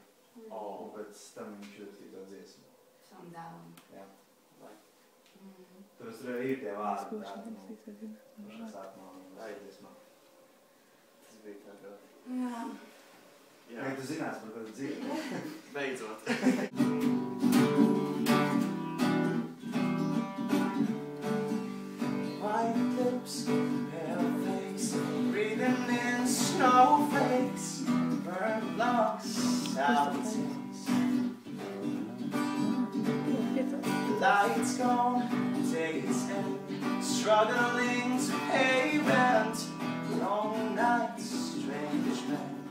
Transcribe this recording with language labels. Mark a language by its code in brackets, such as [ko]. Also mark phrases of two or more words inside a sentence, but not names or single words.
[lv] Un pēc tam viņš rakstīja to dziesmu. Savam dēlam. Jā. Tur ir tie vārdi, tā, pašā sākumā un dziesmā. Tas bija tā kā. Jā. Jā, tu zinās par kādu dzīvi. Beidzot. [en] White lips, pale face, breathing in snowflakes, burnt lungs, sour tears. Lights gone, days end, struggling to pay rent, long nights, strange men.